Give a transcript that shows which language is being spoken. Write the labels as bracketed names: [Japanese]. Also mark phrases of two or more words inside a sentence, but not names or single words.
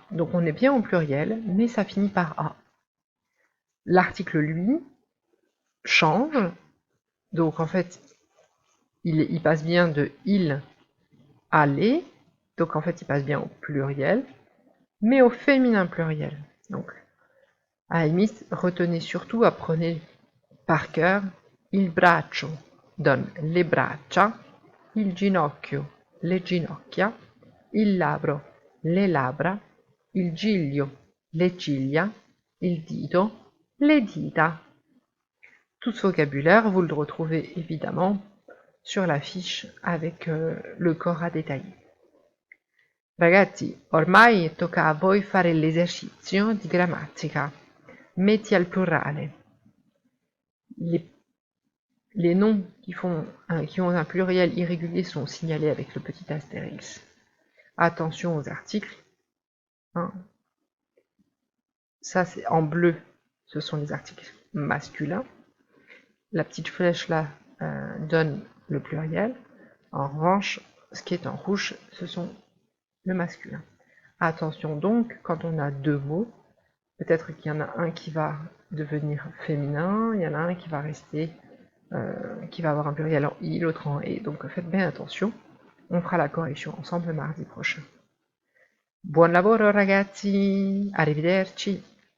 [French] Donc on est bien au pluriel, mais ça finit par A. L'article, lui, change, donc en fait, il passe bien de il à les, donc en fait il passe bien au pluriel, mais au féminin pluriel. Donc, à la limite, retenez surtout, apprenez par cœur, [Italian] il braccio [French] donne les braccia, [Italian] il ginocchio, le ginocchia, il labbro, le labbra, il giglio, le ciglia, il dito, le dita. [French] Tout ce vocabulaire, vous le retrouvez évidemment sur la fiche avec le corps à détailler. [Italian] Ragazzi, ormai tocca a voi fare l'esercizio di grammatica. Metti al plurale. [French] Les noms qui ont un pluriel irrégulier sont signalés avec le petit astérix. Attention aux articles. Hein. Ça, c'est en bleu, ce sont les articles masculins. La petite flèche là donne le pluriel. En revanche, ce qui est en rouge, ce sont le masculin. Attention donc, quand on a deux mots, peut-être qu'il y en a un qui va devenir féminin, il y en a un qui va rester, qui va avoir un pluriel en i, l'autre en e. Donc faites bien attention. On fera la correction ensemble mardi prochain. [Italian] Buon lavoro ragazzi, arrivederci.